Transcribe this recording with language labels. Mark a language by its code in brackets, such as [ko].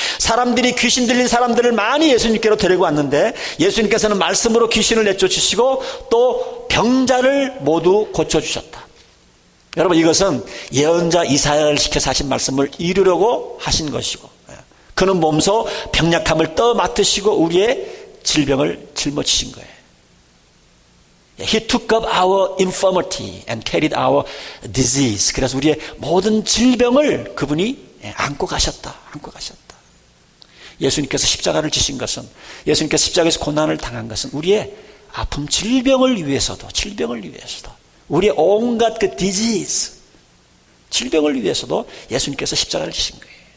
[ko] 사람들이 귀신 들린 사람들을 많이 예수님께로 데리고 왔는데 예수님께서는 말씀으로 귀신을 내쫓으시고 또 병자를 모두 고쳐주셨다. 여러분, 이것은 예언자 이사야를 시켜서 하신 말씀을 이루려고 하신 것이고, 그는 몸소 병약함을 떠맡으시고 우리의 질병을 짊어지신 거예요. [en] He took up our infirmity and carried our disease. [ko] 그래서 우리의 모든 질병을 그분이 안고 가셨다. 예수님께서 십자가를 지신 것은, 예수님께서 십자가에서 고난을 당한 것은 우리의 아픔, 질병을 위해서도 우리의 온갖 그 disease, 질병을 위해서도 예수님께서 십자가를 지신 거예요.